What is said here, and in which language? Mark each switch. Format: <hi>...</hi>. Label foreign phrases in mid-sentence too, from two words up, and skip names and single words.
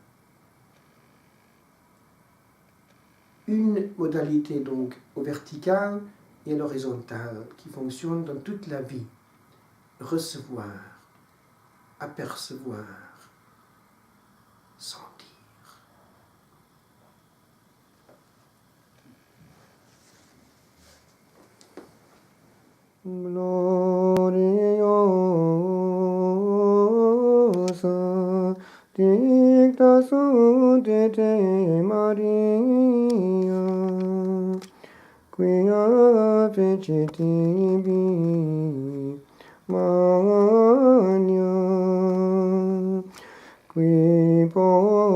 <fr>Une modalité donc au vertical et à l'horizontale qui fonctionne dans toute la vie. Recevoir, apercevoir, sentir.</fr> <la>Gloriosa dicta sunt te Maria, quia fecit tibi magna, qui</la>